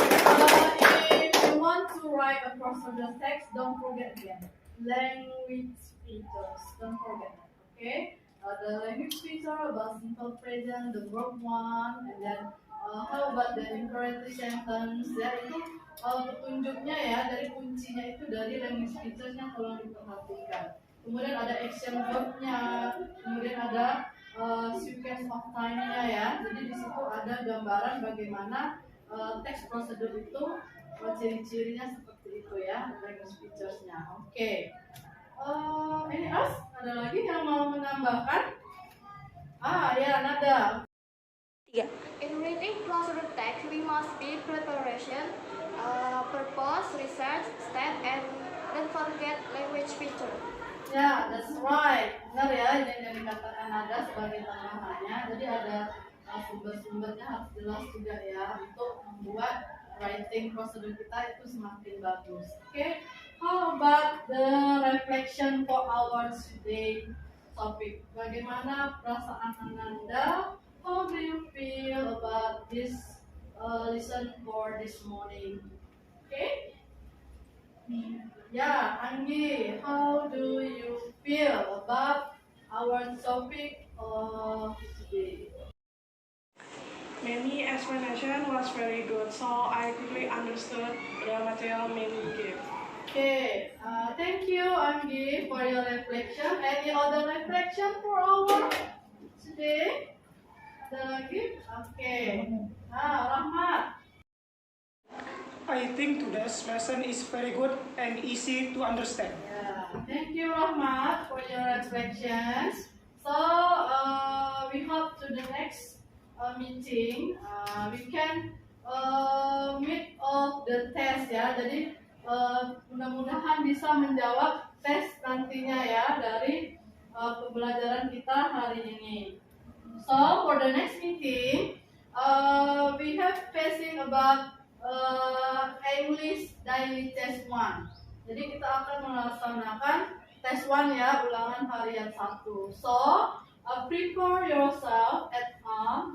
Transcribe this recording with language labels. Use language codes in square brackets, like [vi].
[en] If you want to write a procedure text, don't forget again. Language features, don't forget that. Okay? The language feature about simple present, the verb one, and then how about the imperative sentence? [id] Ya, itu petunjuknya ya, dari kuncinya itu dari language features-nya tolong diperhatikan. Kemudian ada action verb-nya, kemudian ada sequence of time-nya ya. Jadi di situ ada gambaran bagaimana teks prosedur itu ciri-cirinya seperti itu ya, language features-nya. Oke. Ini ada lagi yang mau menambahkan? Nada. [en] In reading procedure text, we must be preparation, purpose, research, step, and don't forget language feature. Ya, that's right. [id] Benar ya, yang dikatakan Nada sebagai tambahannya. Jadi ada sumber-sumbernya harus jelas juga ya untuk membuat writing prosedur kita itu semakin bagus. [en] Okay, how about the reflection for our today topic? [id] Bagaimana perasaan Ananda? [en] How do you feel about this lesson for this morning? Okay. Anggi, how do you feel about our topic today? Many explanation was very good, so I quickly understood the material Mimi gave. Okay, thank you, Anggi, for your reflection. Any other reflection for our today? [id] Ada lagi? Okay. Rahmat. [en] I think today's lesson is very good and easy to understand. Thank you, Rahmat, for your reflections. So, we hope to the next meeting, we can meet all the test ya. [id] Jadi, mudah-mudahan bisa menjawab tes nantinya ya dari pembelajaran kita hari ini. [en] So, for the next meeting, we have facing about English Daily Test 1. [id] Jadi kita akan melaksanakan tes 1 ya, ulangan harian 1. [en] So, prepare yourself at home.